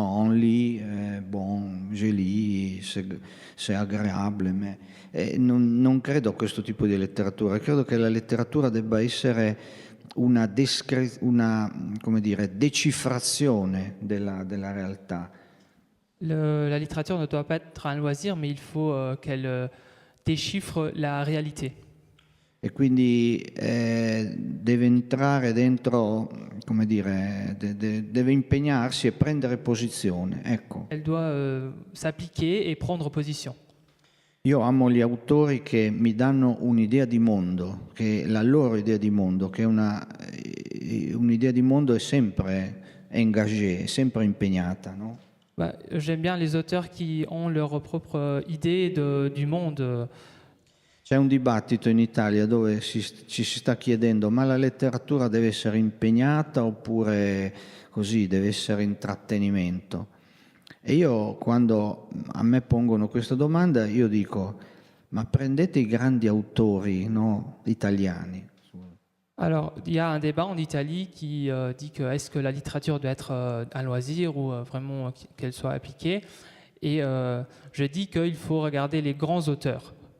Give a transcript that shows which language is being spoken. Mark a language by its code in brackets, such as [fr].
[fr] On lit, bon, je lis, c'est agréable, [it] ma non credo a questo tipo di letteratura, credo che la letteratura debba essere come dire, decifrazione della realtà. [fr] La littérature ne doit pas être un loisir, mais il faut qu'elle déchiffre la réalité. [it] E quindi deve entrare dentro, come dire, deve impegnarsi e prendere posizione. Ecco. [fr] Elle doit s'appliquer et prendre position. [it] Io amo gli autori che mi danno un'idea di mondo, che la loro idea di mondo, che un'idea di mondo è sempre engagée, è sempre impegnata, no? [fr] Bah, j'aime bien les auteurs qui ont leur propre idée du monde. [it] C'è un dibattito in Italia dove ci si sta chiedendo: ma la letteratura deve essere impegnata oppure così, deve essere intrattenimento? E io, quando a me pongono questa domanda, io dico: ma prendete i grandi autori, no, italiani. [fr] Alors, il y a un débat en Italie qui dit que est-ce que la littérature doit être un loisir ou vraiment qu'elle soit appliquée. Et je dis qu'il faut regarder les grands auteurs.